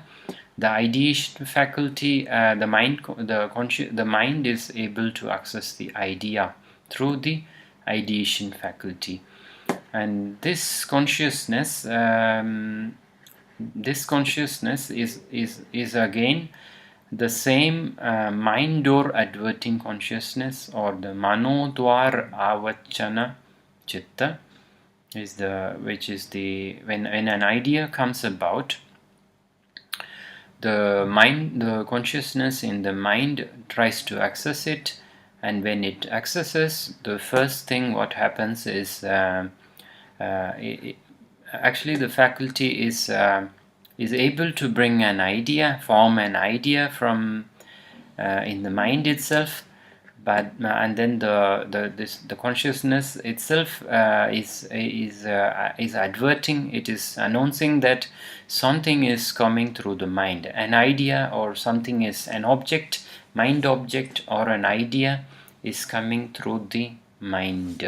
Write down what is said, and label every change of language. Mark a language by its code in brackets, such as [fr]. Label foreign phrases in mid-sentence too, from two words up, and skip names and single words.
[en] The ideation faculty, the mind is able to access the idea through the ideation faculty, and this consciousness is again the same mind door adverting consciousness, or the [pi] manodwar avachana chitta, [en] which is when an idea comes about, the consciousness in the mind tries to access it, and when it accesses, the first thing what happens is actually the faculty is able to bring an idea, form an idea from in the mind itself, but and then the consciousness itself is adverting, it is announcing that something is coming through the mind, an idea, or something is an object, mind object, or an idea is coming through the mind.